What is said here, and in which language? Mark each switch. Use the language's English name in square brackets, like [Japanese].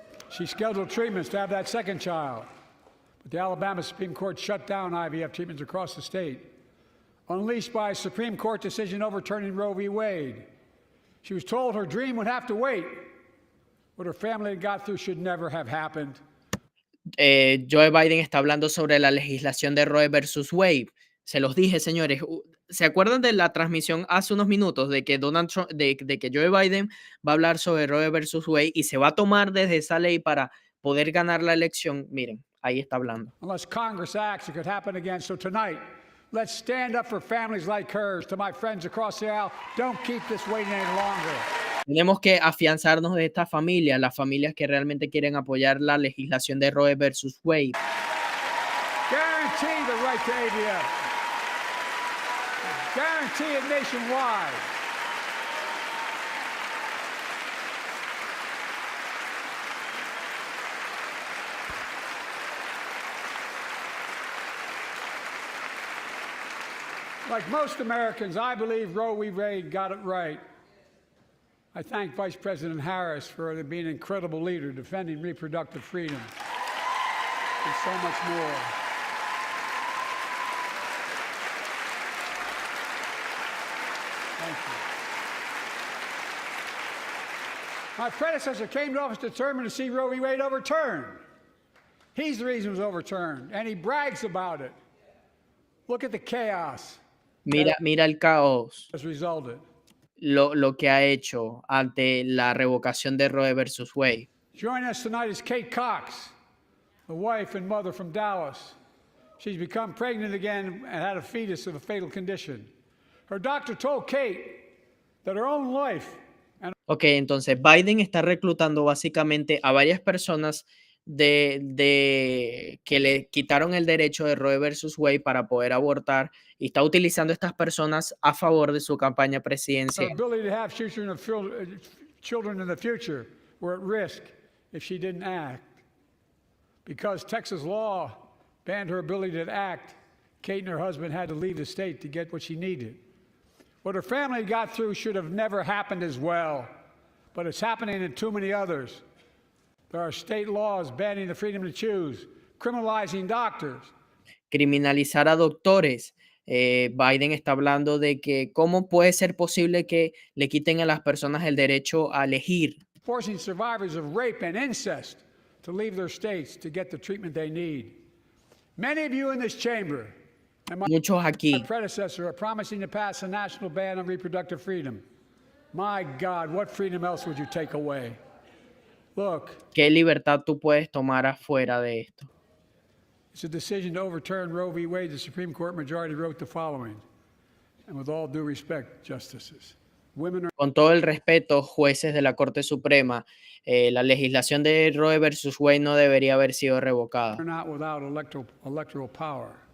[English] She scheduled treatments to have that second child, but the Alabama Supreme Court shut down IVF treatments across the state, unleashed by a Supreme Court decision overturning Roe v. Wade. She was told her dream would have to wait. What her family had got through should never have happened. [Spanish] Joe Biden está hablando sobre la legislación de Roe versus Wade. Se los dije, señores. ¿Se acuerdan de la transmisión hace unos minutos de que Donald Trump, de que Joe Biden va a hablar sobre Roe versus Wade y se va a tomar desde esa ley para poder ganar la elección? Miren, ahí está hablando. [English] Unless Congress acts, it could happen again. So tonight, let's stand up for families like hers. To my friends across the aisle, don't keep this waiting any longer. [Spanish] Tenemos que afianzarnos de esta familia, las familias que realmente quieren apoyar la legislación de Roe versus Wade. [English] Guarantee the right to AVF. Guarantee it nationwide. Like most Americans, I believe Roe v. Wade got it right. I thank Vice President Harris for being an incredible leader, defending reproductive freedom, and so much more. Thank you. My predecessor came to office determined to see Roe v. Wade overturned. He's the reason it was overturned, and he brags about it. Look at the chaos [Spanish] Mira el caos, [English] that's resulted. [Spanish] lo que ha hecho ante la revocación de Roe versus Wade. [English] Joining us tonight is Kate Cox, the wife and mother from Dallas. She's become pregnant again and had a fetus of a fatal condition. Her doctor told Kate that her own life. [Spanish] Ok, entonces Biden está reclutando básicamente a varias personas que le quitaron el derecho de Roe versus Wade para poder abortar y está utilizando estas personas a favor de su campaña [English] Her [Spanish] presidencial. [English] ability to have children in the future were at risk if she didn't act. Because Texas law banned her ability to act, Kate and her husband had to leave the state to get what she needed. What her family got through should have never happened as well, but it's happening in too many others. There are state laws banning the freedom to choose, criminalizing doctors. [Spanish] Criminalizar a doctores. Biden está hablando de que cómo puede ser posible que le quiten a las personas el derecho a elegir. [English] Forcing survivors of rape and incest to leave their states to get the treatment they need. Many of you in this chamber and my [Spanish] Muchos [English] predecessor are promising to pass a national ban on reproductive freedom. My God, what freedom else would you take away? Look, [Spanish] ¿Qué libertad tú puedes tomar afuera de esto? [English] it's a decision to overturn Roe v. Wade. The Supreme Court majority wrote the following, and with all due respect, justices, women are [Spanish] Con todo el respeto, jueces de la Corte Suprema, la legislación de Roe versus Wade no debería haber sido revocada. [English] not without electoral power.